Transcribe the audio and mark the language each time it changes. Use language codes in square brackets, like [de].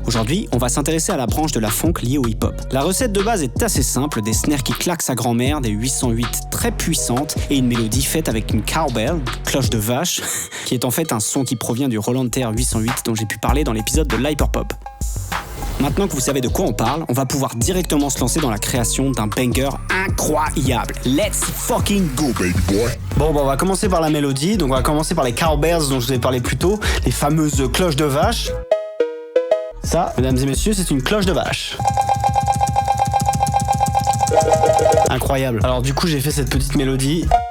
[fr] Aujourd'hui, on va s'intéresser à la branche de la funk liée au hip-hop. La recette de base est assez simple, des snares qui claquent sa grand-mère, des 808 très puissantes et une mélodie faite avec une cowbell, cloche de vache, qui est en fait un son qui provient du Roland Terre 808 dont j'ai pu parler dans l'épisode de l'Hyperpop. Maintenant que vous savez de quoi on parle, on va pouvoir directement se lancer dans la création d'un banger incroyable. [en] Let's fucking go, baby boy! [fr] Bon, on va commencer par la mélodie, donc on va commencer par les cowbells dont je vous ai parlé plus tôt, les fameuses cloches de vache. Ça, mesdames et messieurs, c'est une cloche de vache. Incroyable. Alors du coup, j'ai fait cette petite mélodie.